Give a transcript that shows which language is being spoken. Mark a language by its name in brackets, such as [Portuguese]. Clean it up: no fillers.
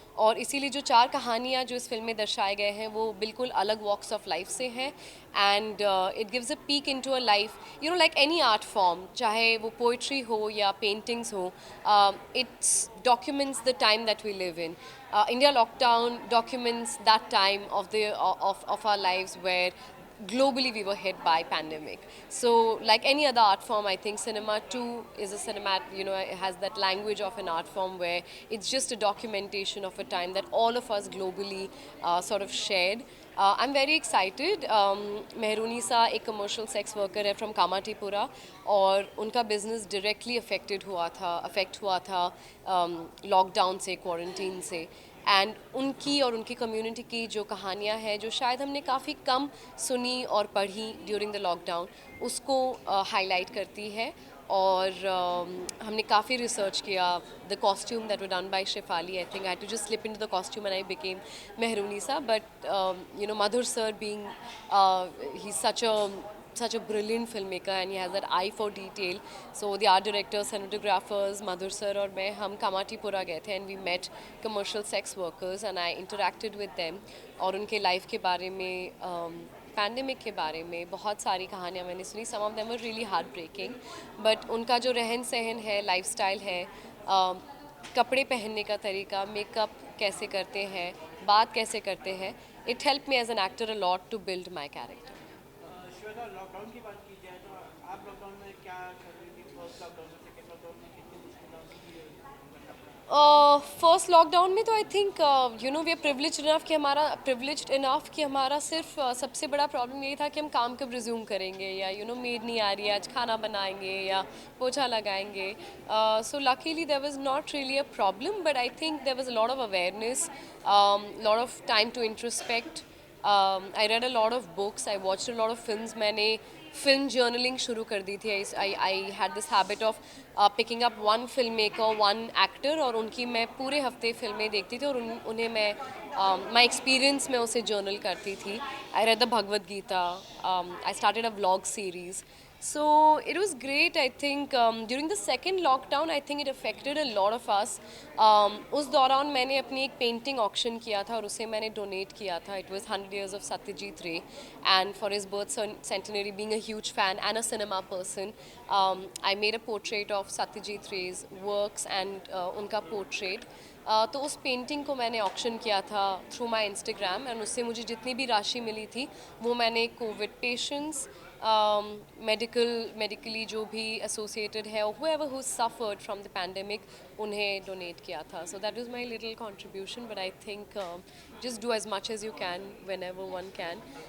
[Hindi] और इसीलिए जो 4 कहानियाँ जो इस फिल्म में दर्शाए गए हैं वो बिल्कुल अलग वॉक्स ऑफ लाइफ से हैं. [English] and it gives a peek into a life, you know, like any art form, [Hindi] चाहे वो पोइट्री हो या पेंटिंग्स हो, [English] It's documents the time that we live in. India lockdown documents that time of our lives where globally we were hit by pandemic. So like any other art form, I think cinema too is a it has that language of an art form where it's just a documentation of a time that all of us globally sort of shared. I'm very excited. [Hindi] Mehrunnisa एक commercial sex worker है from Kamathipura और उनका business directly affect हुआ था lockdown से, quarantine से. And उनकी और उनकी कम्युनिटी की जो कहानियाँ हैं जो शायद हमने काफ़ी कम सुनी और पढ़ी [English] during the lockdown, [Hindi] उसको हाईलाइट करती है. और हमने काफ़ी रिसर्च किया. [English] The costume that were done by Shefali, I think I had to just slip into the costume and I became Mehrunnisa. But you know, Madhur sir being he such a such a brilliant filmmaker and he has that eye for detail. So the art directors, cinematographers, Madhur sir [Hindi] और मैं हम कामाटीपुरा गए थे [English] and we met commercial sex workers and I interacted with them [Hindi] और उनके life के बारे में पैंडेमिक के बारे में बहुत सारी कहानियाँ मैंने सुनी. [English] Some of them were really heartbreaking, but [Hindi] उनका जो रहन सहन है, लाइफस्टाइल है, कपड़े पहनने का तरीका, मेकअप कैसे करते हैं, बात कैसे करते हैं, [English] it helped me as an actor a lot to build my character. [Hindi] Shweta, lockdown की बात की जाए तो आप लॉकडाउन में क्या कर रही थी? फर्स्ट लॉकडाउन में, सेकंड लॉकडाउन में कितनी मुश्किल? फर्स्ट लॉकडाउन में तो [English] I think you know we are privileged enough [Hindi] कि हमारा सिर्फ सबसे बड़ा प्रॉब्लम यही था कि हम काम कब रिज्यूम करेंगे या यू नो मेड नहीं आ रही है, आज खाना बनाएंगे या पोछा लगाएंगे. [English] So luckily there was not really a problem but I think there was a lot of awareness, lot of time to introspect. I read a lot of books, I watched a lot of films. [Hindi] मैंने film journaling शुरू कर दी थी. [English] I had this habit of picking up one filmmaker, one actor [Hindi] और उनकी मैं पूरे हफ्ते फिल्में देखती थी और उन्हें मैं [English] my experience [Hindi] में उसे जर्नल करती थी. [English] I read the Bhagavad Gita, I started a vlog series. So it was great. I think during the second lockdown I think it affected a lot of us. [Hindi] उस दौरान मैंने अपनी एक painting auction किया था और उसे मैंने डोनेट किया था. [English] It was 100 years of Satyajit Ray and for his birth centenary, being a huge fan and a cinema person, I made a portrait of Satyajit Ray's works and उनका portrait. [Hindi] तो उस पेंटिंग को मैंने auction किया था [English] through my Instagram and [Hindi] उससे मुझे जितनी भी राशि मिली थी वो मैंने कोविड पेशेंट्स, मेडिकली जो भी एसोसिएटेड है और [English] whoever who suffered from the pandemic [Hindi] उन्हें डोनेट किया था. [English] So that was my little contribution but I think just do as much as you can whenever one can.